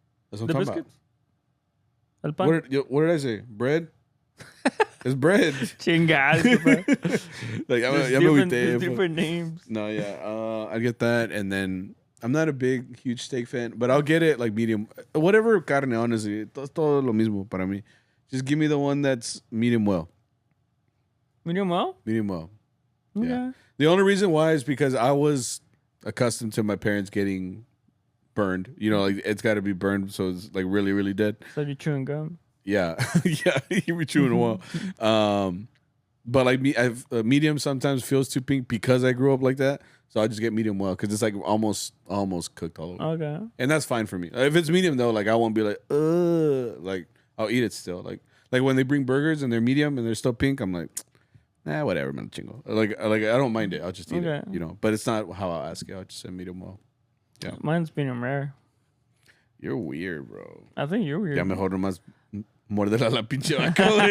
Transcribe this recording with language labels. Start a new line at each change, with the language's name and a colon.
English: That's what I'm talking biscuits? About.
Spanish: El pan.
English: What did I say? Bread? It's bread.
Spanish: Chingados.
English: Like there's different names. No, yeah. I get that, and then I'm not a huge steak fan, but I'll get it like medium.
Spanish: Whatever carne,
English: honestly,
Spanish: todo lo mismo para mí.
English: Just give me the one that's medium well. Medium well? Medium well. Okay. Yeah. The only reason why is because I was accustomed to my parents getting burned. You know, like it's got to be burned, so it's like really, really dead. So you're chewing gum. Yeah, yeah, you were chewing a while. But like medium sometimes feels too pink because I grew up like that. So I just get medium well because it's like almost cooked all over. Okay. And that's fine for me. If it's medium though, like I won't be like, like I'll eat it still. Like when they bring burgers and they're medium and they're still pink, I'm like, nah, whatever, man, chingo. Like I don't mind it. I'll just eat it, you know. But it's not how I'll ask it. I'll just say medium well. Yeah. Mine's medium rare. You're weird, bro. I think you're weird.
Spanish: Ya mejor nomás morder la pinche vaca.